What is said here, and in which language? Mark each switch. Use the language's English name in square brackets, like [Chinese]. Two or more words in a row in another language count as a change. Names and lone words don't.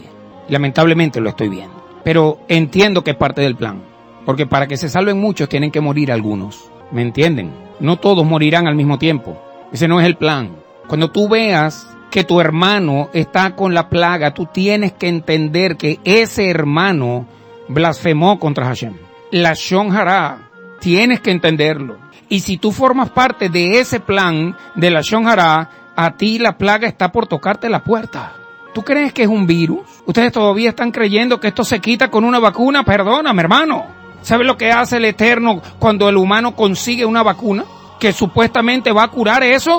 [Spanish] Lamentablemente lo estoy viendo. Pero entiendo que es parte del plan. Porque para que se salven muchos tienen que morir algunos. ¿Me entienden? No todos morirán al mismo tiempo. Ese no es el plan. Cuando tú veas que tu hermano está con la plaga, tú tienes que entender que ese hermano blasfemó contra Hashem. [Hebrew] לשון הרע, [Spanish] tienes que entenderlo. Y si tú formas parte de ese plan de [Hebrew] לשון הרע, [Spanish] a ti la plaga está por tocarte la puerta. ¿Tú crees que es un virus? ¿Ustedes todavía están creyendo que esto se quita con una vacuna? Perdóname, hermano. ¿Sabes lo que hace el Eterno cuando el humano consigue una vacuna que supuestamente va a curar eso?